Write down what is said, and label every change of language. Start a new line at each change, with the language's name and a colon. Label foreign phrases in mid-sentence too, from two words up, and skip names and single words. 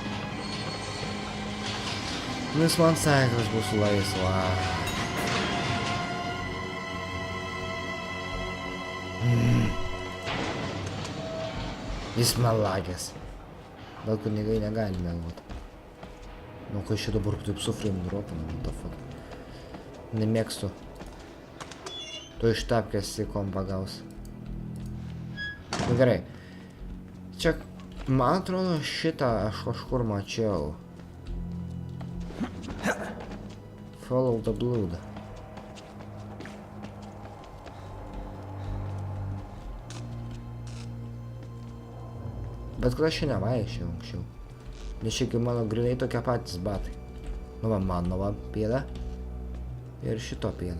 Lithuanian: Nu jis man sakė, kad aš būsiu laisva. Jis melagės. Gal kunigai negali meluoti. Nu, kai šitą dabar taip su frame dropinu,
English: what the fuck.
Lithuanian: Nemėgstu. Tu iš tapkės į kompą gaus. Nu gerai. Čia, man atrodo, šitą aš kažkur mačiau.
English: Follow the blood.
Lithuanian: Bet kada aš čia nevaikščiau anksčiau. Nes šiaip mano grinai tokie patys batai. Nu va, mano va pėda. Ir šito pėda.